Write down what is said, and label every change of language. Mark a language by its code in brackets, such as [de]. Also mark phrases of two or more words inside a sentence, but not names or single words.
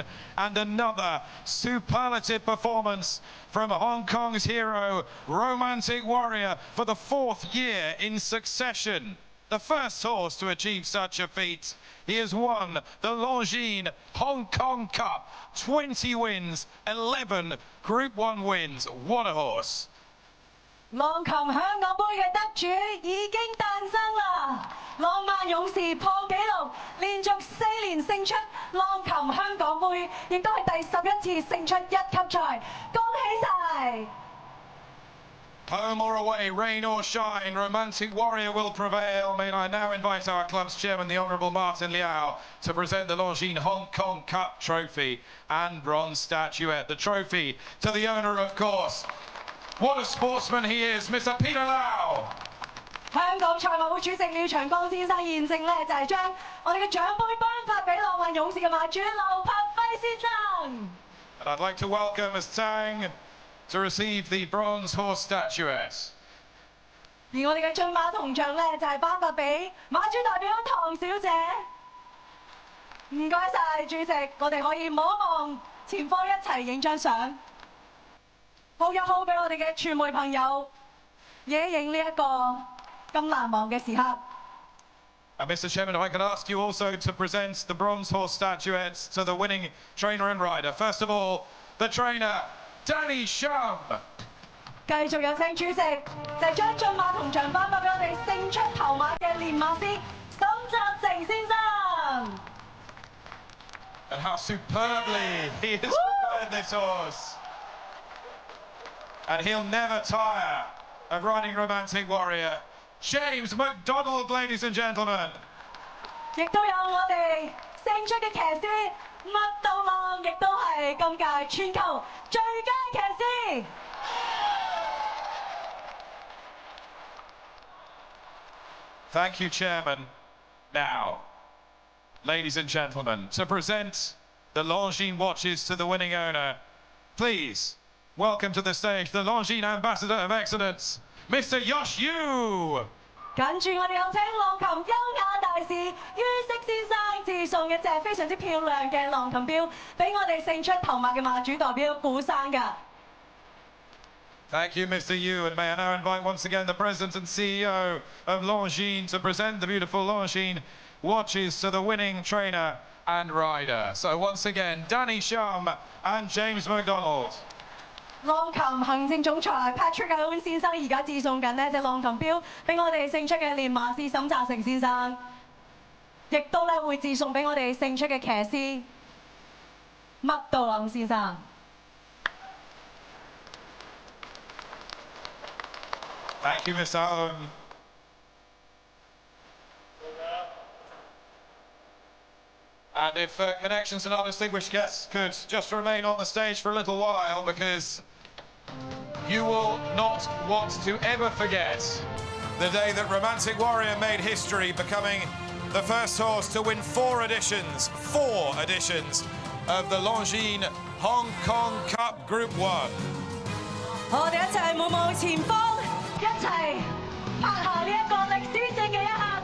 [en] And another superlative performance from Hong Kong's hero, Romantic Warrior, for the 4th year in succession. The first horse to achieve such a feat. He has won the Longines Hong Kong Cup. 20 wins, 11 Group 1 wins. What a horse. [yue] 浪琴香港杯嘅得主已經誕生啦！浪漫勇士破紀錄，連續4年勝出浪琴香港杯，亦都係第11次勝出1級賽，恭喜晒！ [en] Home or away, rain or shine, Romantic Warrior will prevail. May I now invite our club's chairman, the Honourable Martin Liao, to present the Longines Hong Kong Cup trophy and bronze statuette. The trophy to the owner, of course. What a sportsman he is, Mr. Peter Lau. [yue] 香港賽馬會主席廖長江先生現正就係將我哋嘅獎杯頒發俾浪漫勇士嘅馬主劉柏輝先生。 [en] And I'd like to welcome Ms. Tang to receive the bronze horse statuette. [yue] 而我哋嘅駿馬銅像就係頒發俾馬主代表唐小姐。唔該晒主席，我哋可以望一望前方一齊影張相。好一好俾我哋嘅傳媒朋友影影呢一個咁難忘嘅時刻。 [en] And Mr. Chairman, if I could ask you also to present the bronze horse statuettes to the winning trainer and rider. First of all, the trainer, Danny Shum. [yue] 繼續有請主席就將駿馬銅像頒發俾我哋勝出頭馬嘅練馬師沈澤成先生。 [en] And how superbly he has prepared this horse. And he'll never tire of riding Romantic Warrior. James McDonald, ladies and gentlemen. [yue] 亦都有我哋勝出嘅騎師麥道浪，亦都係今屆全球最佳騎師。 [en] Thank you, Chairman. Now, ladies and gentlemen, to present the Longines watches to the winning owner, please welcome to the stage the Longines Ambassador of Excellence, Mr. Yosh Yu. [yue] 跟住我哋有請浪琴優雅大使于適先生致送一隻非常之漂亮嘅浪琴錶，俾我哋勝出頭馬嘅馬主代表古生㗎。 [en] Thank you, Mr. Yu, and may I now invite once again the President and CEO of Longines to present the beautiful Longines watches to the winning trainer and rider. So once again, Danny Shum and James McDonald. [yue] 浪琴行政總裁 Patrick Owen 先生而家致送緊呢隻浪琴錶俾我哋勝出嘅練馬師沈澤成先生，亦都會致送俾我哋勝出嘅騎師麥道朗先生。 [en] Thank you, Mr. Owen. And if Connections and our distinguished guests could just remain on the stage for a little while, because you will not want to ever forget the day that Romantic Warrior made history, becoming the first horse to win four editions of the Longines Hong Kong Cup Group 1. [yue] 我哋一齊望望前方，一齊拍下呢一個歷史性嘅一刻。